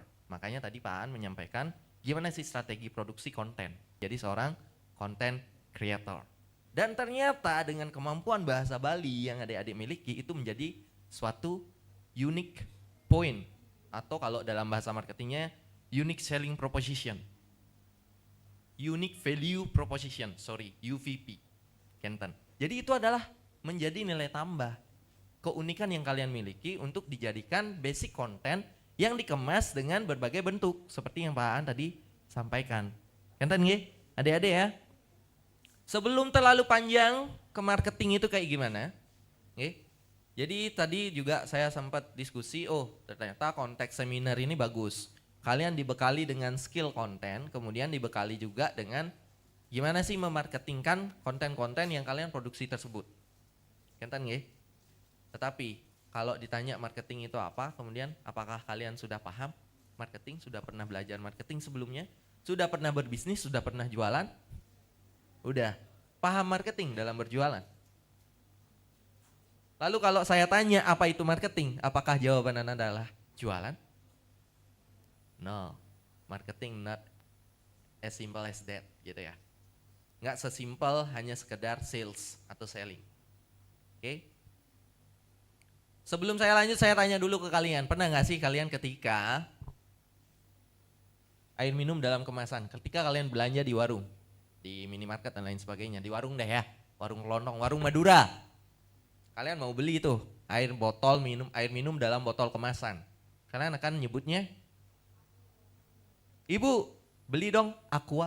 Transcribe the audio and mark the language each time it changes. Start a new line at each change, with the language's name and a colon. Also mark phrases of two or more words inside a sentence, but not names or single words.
Indonesian: Makanya tadi Pak Aan menyampaikan gimana sih strategi produksi konten. Jadi seorang
English: content creator.
Indonesian: Dan ternyata dengan kemampuan bahasa Bali yang adik-adik miliki itu menjadi suatu
English: unique point.
Indonesian: Atau kalau dalam bahasa marketingnya
English: unique selling proposition. Unique value proposition,
Indonesian: UVP. Kenten. Jadi itu adalah menjadi nilai tambah. Keunikan yang kalian miliki untuk dijadikan basic konten yang dikemas dengan berbagai bentuk seperti yang Pak Aan tadi sampaikan.
Balinese: Kenten nggih?
Indonesian: Adik-adik ya. Sebelum terlalu panjang ke marketing itu kayak gimana? Nggih. Jadi tadi juga saya sempat diskusi, ternyata konteks seminar ini bagus. Kalian dibekali dengan skill konten, kemudian dibekali juga dengan gimana sih memarketingkan konten-konten yang kalian produksi tersebut.
Balinese: Kenten nggih?
Indonesian: Tetapi kalau ditanya marketing itu apa, kemudian apakah kalian sudah paham marketing, sudah pernah belajar marketing sebelumnya, sudah pernah berbisnis, sudah pernah jualan? Udah paham marketing dalam berjualan? Lalu kalau saya tanya apa itu marketing, apakah jawaban Anda adalah jualan?
English: No, marketing not as simple as that
Indonesian: gitu ya. Nggak sesimpel hanya sekedar sales atau selling. Oke? Sebelum saya lanjut, saya tanya dulu ke kalian, pernah nggak sih kalian ketika air minum dalam kemasan, ketika kalian belanja di warung, di minimarket dan lain sebagainya, di warung deh ya, warung kelontong, warung Madura, kalian mau beli itu air minum dalam botol kemasan, kalian akan nyebutnya, Ibu beli dong Aqua.